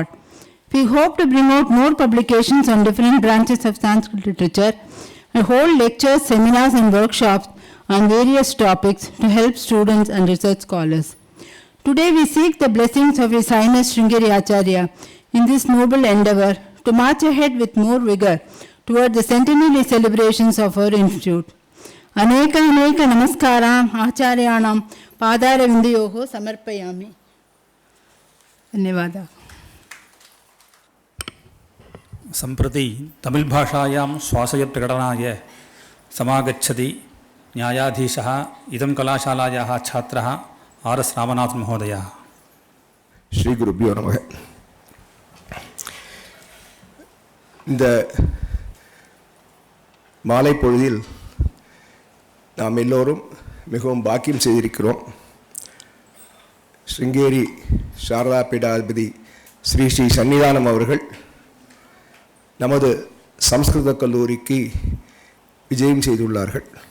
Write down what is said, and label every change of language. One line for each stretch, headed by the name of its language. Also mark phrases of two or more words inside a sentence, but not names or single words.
English: We hope to bring out more publications on different branches of Sanskrit literature and hold lectures, seminars, and workshops on various topics to help students and research scholars. Today we seek the blessings of His Highness Sringeri Acharya in this noble endeavor to march ahead with more vigor toward the centenary celebrations of our institute.
Sanskrit: अनेक नमस्कारम् आचार्याणाम् पादार विन्दयोः समर्पयामि. Dhanyavada. सम्प्रति तमिळ्भाषायां स्वाशयप्रकटनाय समागच्छति न्यायाधीशः इदं कलाशालायाः छात्रः आर्.एस्. रामनाथन् महोदयः. श्री गुरुभ्यो नमः.
Tamil: இந்த மாலை பொழுதில் நாம் எல்லோரும் மிகவும் பாக்கியம் செய்திருக்கிறோம். ஸ்ருங்கேரி சாரதா பீடாதிபதி ஸ்ரீ ஸ்ரீ சன்னிதானம் அவர்கள் நமது சம்ஸ்கிருத கல்லூரிக்கு விஜயம் செய்துள்ளார்கள்.